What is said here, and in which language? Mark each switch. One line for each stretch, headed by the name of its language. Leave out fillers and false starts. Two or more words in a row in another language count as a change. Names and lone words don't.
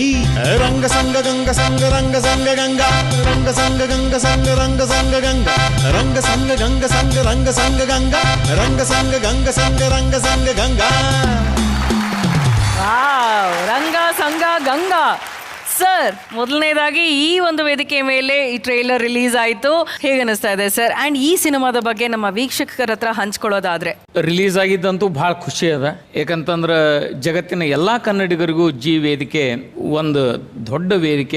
Kannada: ರಂಗ ಸಂಗ ಗಂಗ ಸಂಗ ರಂಗ ಸಂಗ ಗಂಗ ರಂಗ ಸಂಗ ಗಂಗ ಸಂಗ ರಂಗ ಸಂಗ ಗಂಗ ರಂಗ ಸಂಗ ಗಂಗ ಸಂಗ ರಂಗ ಸಂಗ ಗಂಗ ರಂಗ ಸಂಗ ಗಂಗ ಸಂಗ ರಂಗ ಸಂಗ ಗಂಗಾ. ರಂಗ ಸಂಗ ಗಂಗಾ. ಸರ್, ಮೊದಲನೇದಾಗಿ ಈ ಒಂದು ವೇದಿಕೆ ಮೇಲೆ ಈ ಟ್ರೈಲರ್ ರಿಲೀಸ್ ಆಯಿತು, ಹೇಗೆ ಅನಿಸ್ತಾ ಇದೆ ಸರ್? ಅಂಡ್ ಈ ಸಿನಿಮಾದ ಬಗ್ಗೆ ನಮ್ಮ ವೀಕ್ಷಕರ ಹತ್ರ ಹಂಚ್ಕೊಳ್ಳೋದಾದ್ರೆ. ರಿಲೀಸ್ ಆಗಿದ್ದಂತೂ ಭಾಳ ಖುಷಿ ಅದ. ಯಾಕಂತಂದ್ರೆ ಜಗತ್ತಿನ ಎಲ್ಲಾ ಕನ್ನಡಿಗರಿಗೂ ಜಿ ವೇದಿಕೆ ಒಂದು ದೊಡ್ಡ ವೇದಿಕೆ.